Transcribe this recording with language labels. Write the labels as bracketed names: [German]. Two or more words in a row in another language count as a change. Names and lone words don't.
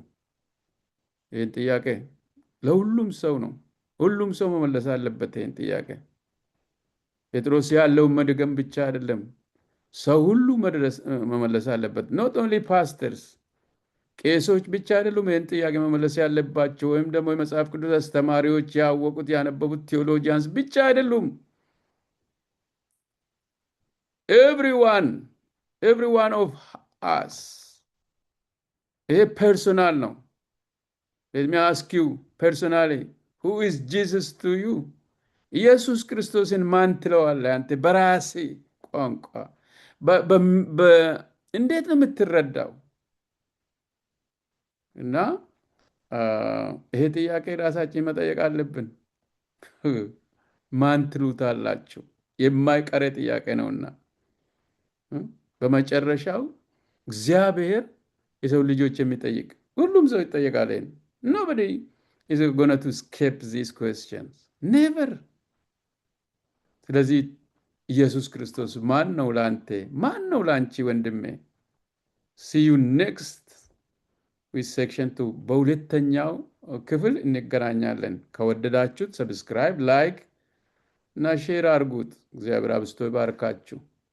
[Amharic] ይህን ጥያቄ ለሁሉም ሰው ነው። ሁሉም ሰው መመለስ አለበት ይህን ጥያቄ። ጴጥሮስ ያለውን መድገም ብቻ አይደለም፣ ሰው ሁሉ መመለስ አለበት። [English] not only pastors፣ [Amharic] ቄሶች ብቻ አይደሉም ይህን ጥያቄ መመለስ ያለባቸው፣ ወይም ደግሞ የመጽሐፍ ቅዱስ አስተማሪዎች፣ ያወቁት ያነበቡት ቴዎሎጂያንስ ብቻ አይደሉም። [English] everyone of us። [Amharic] ይሄ ፐርሶናል ነው። [English] let me ask you personally, who is Jesus to you? [Amharic] ኢየሱስ ክርስቶስን ማን ትለዋለህ አንተ? በራሴ ቋንቋ እንዴት ነው የምትረዳው? እና ይሄ ጥያቄ ራሳችን መጠየቅ አለብን። ማን ትሉታላችሁ? የማይቀር ጥያቄ ነውና በመጨረሻው እግዚአብሔር የሰው ልጆች የሚጠይቅ፣ ሁሉም ሰው ይጠየቃል። [English] nobody is going to escape these questions, never። [Amharic] ስለዚህ ኢየሱስ ክርስቶስ ማን ነው ላንተ? ማን ነው ላንቺ ወንድሜ? [English] see you next with section 2። [Amharic] በሁለተኛው ክፍል እንገናኛለን። ከወደዳችሁት ሰብስክራይብ፣ ላይክ እና ሼር አድርጉት። እግዚአብሔር አብዝቶ ይባርካችሁ።